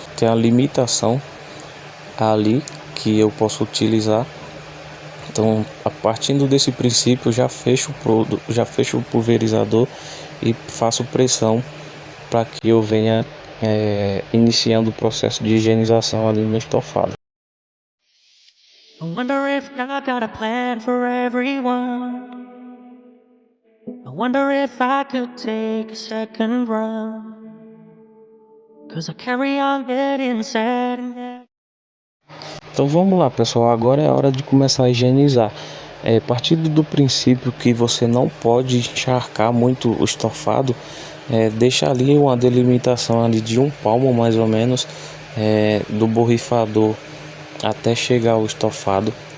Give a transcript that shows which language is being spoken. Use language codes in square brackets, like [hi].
[pt] Tem a limitação ali que eu posso utilizar. Então, a partir desse princípio, já fecho o pulverizador e faço pressão para que eu venha iniciando o processo de higienização ali no estofado. [en] I wonder if God got a plan for everyone. I wonder if I could take a second run. 'Cause I carry on getting sad and [pt] Então vamos lá, pessoal, agora é a hora de começar a higienizar. Partindo do princípio que você não pode encharcar muito o estofado, deixa ali uma delimitação ali de 1 palmo mais ou menos, do borrifador até chegar ao estofado.